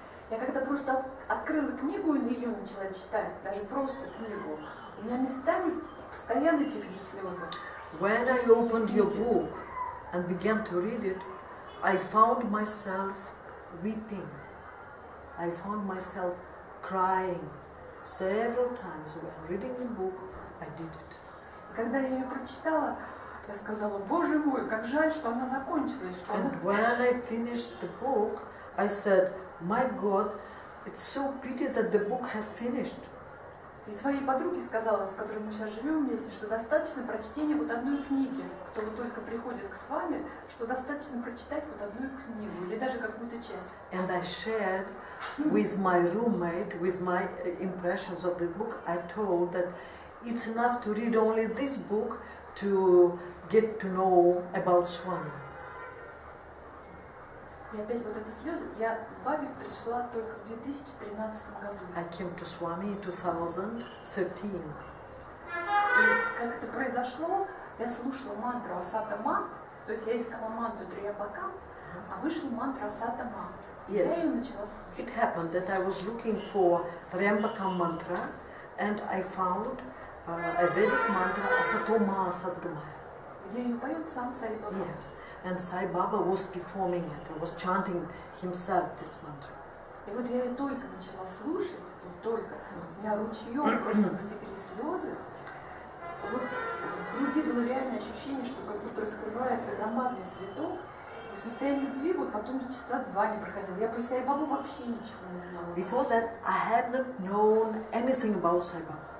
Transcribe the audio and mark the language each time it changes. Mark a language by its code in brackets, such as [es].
[ru] Я когда просто открыла книгу и ее начала читать, даже просто книгу, у меня местами постоянно текли слезы. [en] When I opened your book and began to read it, I found myself weeping. I found myself crying several times. When reading the book, I did it. [ru] Когда я ее прочитала, я сказала: Боже мой, как жаль, что она закончилась. Что [en] And when I finished the book, I said, my God, it's so pity that the book has finished. [ru] И своей подруге сказала, с которой мы сейчас живем вместе, что достаточно прочтения вот одной книги. Кто вот только приходит к вами, что достаточно прочитать вот одну книгу или даже какую-то часть. [en] And I shared with my roommate, with my impressions of this book, I told that it's enough to read only this book to get to know about Swami. [ru] И опять вот эти слезы. Я в Бабе пришла только в 2013 году. [en] I came to Swami in 2013. [ru] И как это произошло, я слушала мантру Асата-ма, то есть я искала мантру Триябака, а вышла мантра Асата-ма. Я [en] Yes. [ru] ее начала слушать. [en] It happened that I was looking for Triambaka mantra and I found a Vedic mantra Asatoma Asatgamaya. [ru] Где ее поет сам Саи Баба. [en] Yes. And Sai Baba was performing it, he was chanting himself this mantra. [ru] И вот я ее только начала слушать, вот только, у меня ручьем просто потекли слезы. Вот в груди было реальное ощущение, что как будто раскрывается громадный цветок, и состояние любви вот потом до часа 2 не проходило. Я про Саи Бабу вообще ничего не знала. [en] Before that, I had not known anything about Sai Baba.